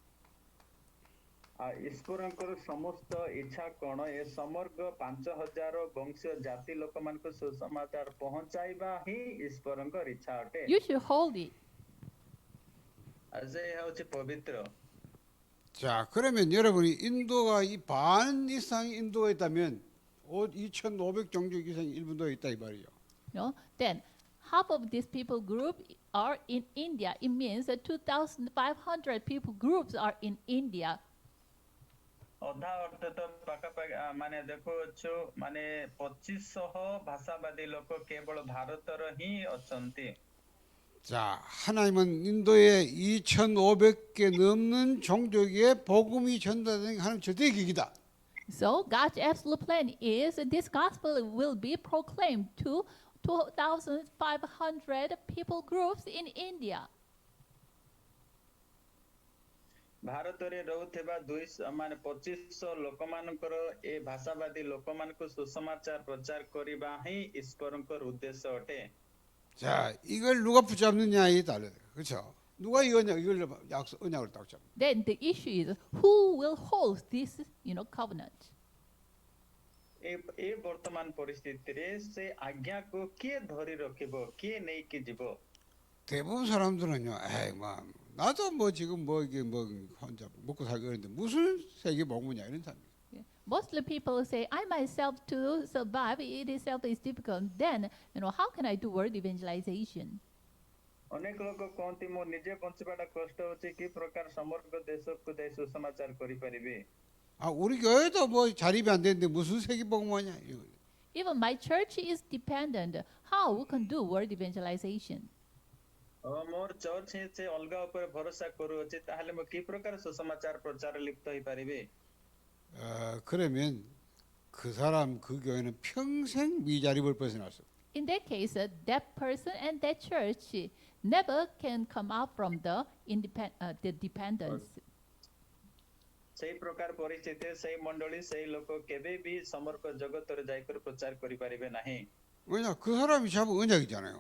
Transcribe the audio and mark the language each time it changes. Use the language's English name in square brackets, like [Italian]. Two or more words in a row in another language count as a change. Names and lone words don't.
[Odia] ଈଶ୍ୱରଙ୍କର ସମସ୍ତ ଇଚ୍ଛା କଣ? ଏ ସମଗ୍ର 5,000 ବଂଶୀୟ ଜାତି ଲୋକମାନଙ୍କୁ ସୁସମାଚାର ପହଞ୍ଚାଇବା ହିଁ ଈଶ୍ୱରଙ୍କର ଇଚ୍ଛା ଅଟେ। [English] You should hold it. [Odia] ସେ ହେଉଛି ପବିତ୍ର। [Korean] 자, 그러면 여러분이 인도가 이 반 이상이 인도가 있다면 2,500 종족 이상이 일본도에 있다 이 말이에요. [English] No? Then half of this people group are in India. It means that 2,500 people groups are in India. [Odia] ଅଧା ଅର୍ଥ ତ ପାଖାପାଖି ମାନେ ଦେଖୁଛୁ ମାନେ 2,500 ଭାଷାବାଦୀ ଲୋକ କେବଳ ଭାରତର ହିଁ ଅଛନ୍ତି। [Korean] 자, 하나님은 인도에 2,500개 넘는 종족에 복음이 전달된 하나님 절대의 계획이다. [English] So God's absolute plan is that this gospel will be proclaimed to 2,500 people groups in India. [Odia] ଭାରତରେ ରହୁଥିବା 2,500 ଲୋକମାନଙ୍କର ଏ ଭାଷାବାଦୀ ଲୋକମାନଙ୍କୁ ସୁସମାଚାର ପ୍ରଚାର କରିବା ହିଁ ଈଶ୍ୱରଙ୍କର ଉଦ୍ଦେଶ୍ୟ ଅଟେ। [Korean] 자, 이걸 누가 붙잡느냐에 달라요. 그렇죠? 누가 이걸 언약을 딱 잡. [English] Then the issue is who will hold this, covenant. [Odia] ଏ ବର୍ତ୍ତମାନ ପରିସ୍ଥିତିରେ ସେ ଆଜ୍ଞାକୁ କିଏ ଧରି ରଖିବ, କିଏ ନେଇକି ଯିବ? [Korean] 대부분 사람들은요, 에이, 나도 뭐 지금 뭐 이게 뭐 혼자 먹고 살고 그러는데 무슨 세계 복음이냐 이런 사람이. [English] Mostly people say, I myself to survive, it itself is difficult. Then, how can I do word evangelization? [Odia] ଅନେକ ଲୋକ କହନ୍ତି ମୁଁ ନିଜେ ବଞ୍ଚିବାଟା କଷ୍ଟ ହଉଛି କି ପ୍ରକାର ସମଗ୍ର ଦେଶକୁ ଯାଇ ସୁସମାଚାର କରିପାରିବି। [Korean] 아, 우리 교회도 뭐 자립이 안 되는데 무슨 세계복음하냐. 이거. [English] Even my church is dependent. How we can do word evangelization? [Odia] ମୋର ଚର୍ଚ୍ଚ ହିଁ ସେ ଅଲଗା ଉପରେ ଭରସା କରୁଅଛି ତାହେଲେ ମୁଁ କି ପ୍ରକାର ସୁସମାଚାର ପ୍ରଚାର ଲିପ୍ତ ହେଇପାରିବି? [Korean] 그러면 그 사람 그 교회는 평생 미자립을 벗어났어. [English] In that case, that person and that church never can come out from the dependence. [Odia] ସେଇ ପ୍ରକାର ପରିସ୍ଥିତି ସେଇ ମଣ୍ଡଳୀ ସେଇ ଲୋକ କେବେ ବି ସମଗ୍ର ଜଗତରେ ଯାଇକରି ପ୍ରଚାର କରିପାରିବେ ନାହିଁ। [Korean] 왜냐 그 사람이 잡은 언약이잖아요.